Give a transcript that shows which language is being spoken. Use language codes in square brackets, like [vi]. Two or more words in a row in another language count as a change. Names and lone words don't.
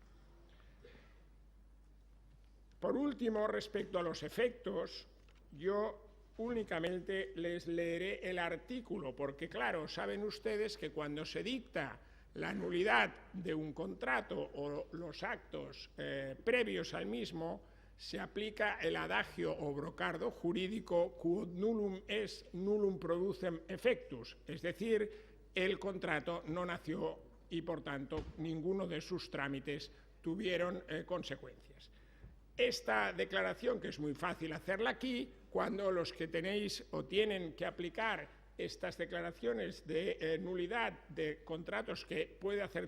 [es] Por último, respecto a los efectos, yo únicamente les leeré el artículo, porque claro, saben ustedes que cuando se dicta la nulidad de un contrato o los actos previos al mismo, se aplica el adagio o brocardo jurídico [la] quod nullum est nullum producem effectus, [es] es decir, el contrato no nació y por tanto ninguno de sus trámites tuvieron consecuencias. Esta declaración, que es muy fácil hacerla aquí, cuando los que tenéis o tienen que aplicar estas declaraciones de nulidad de contratos que puede hacer